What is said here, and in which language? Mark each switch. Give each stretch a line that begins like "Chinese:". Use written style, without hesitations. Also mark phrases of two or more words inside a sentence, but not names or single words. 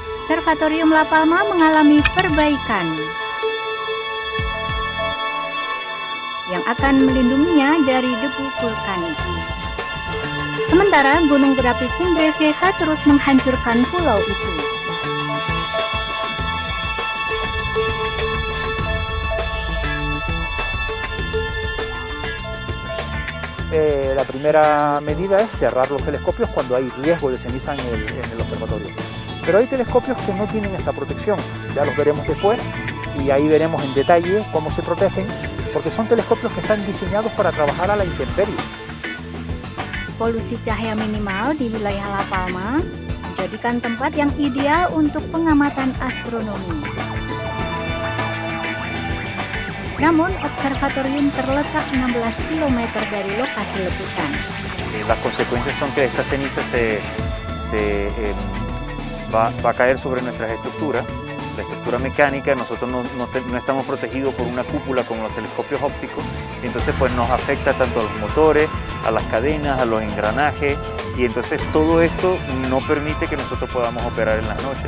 Indonesian: Observatorium La Palma mengalami perbaikan yang akan melindunginya dari debu vulkanik. Sementara gunung berapi Cumbre Vieja terus menghancurkan pulau itu.
Spanish: La primera medida es cerrar los telescopios cuando hay riesgo de ceniza en el observatorio. Pero hay telescopios que no tienen esa protección, ya los veremos después y ahí veremos en detalle cómo se protegen, porque son telescopios que están diseñados para trabajar a la intemperie.
Indonesian: Polusi cahaya minimal di wilayah La Palma menjadikan tempat yang ideal untuk pengamatan astronomi. Namun, observatorium terletak 16 km dari lokasi letusan.
Spanish: Las consecuencias son que esta ceniza va a caer sobre nuestras estructuras. La estructura mecánica, nosotros no estamos protegidos por una cúpula como los telescopios ópticos, y entonces pues nos afecta tanto a los motores, a las cadenas, a los engranajes, y entonces todo esto no permite que nosotros podamos operar en las noches.